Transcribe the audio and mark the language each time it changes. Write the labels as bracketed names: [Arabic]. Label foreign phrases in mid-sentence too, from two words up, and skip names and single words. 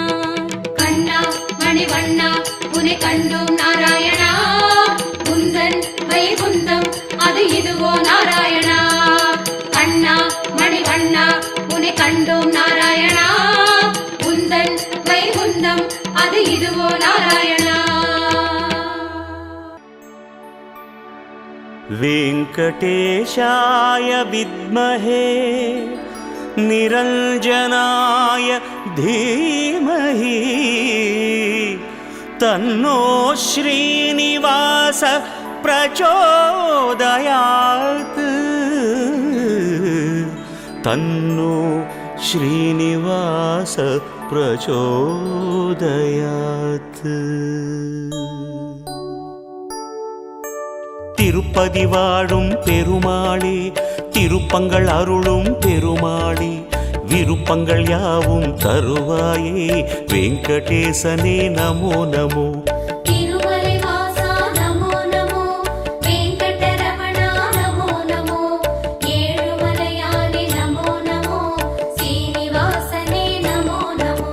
[Tamil] கண்ணா மணிவண்ணா உனை கண்டோம் நாராயணா, உந்தன் வைகுந்தம் அது இதுவோ நாராயணா. கண்ணா மணிவண்ணா உனை கண்டோம் நாராயணா, உந்தன் வைகுந்தம் அது இதுவோ நாராயணா. [Sanskrit] वेङ्कटेशाय विद्महे निरञ्जनाय धीमहि तन्नो श्रीनिवास प्रचोदयात् तन्नो श्रीनिवास प्रचोदयात्. [Tamil] திருப்பதி வாழும் பெருமாளே, திருப்பங்கள் அருளும் பெருமாளே, விருப்பங்கள் யாவும் தருவாயே வெங்கடேசனே [Sanskrit] नमो नमो. [Tamil] திருமலை வாசா [Sanskrit] नमो नमो, [Tamil] வெங்கடரமணா [Sanskrit] नमो नमो, [Tamil] ஏழுமலையானே [Sanskrit] नमो नमो, [Tamil] சீனிவாசனே [Sanskrit] नमो नमो.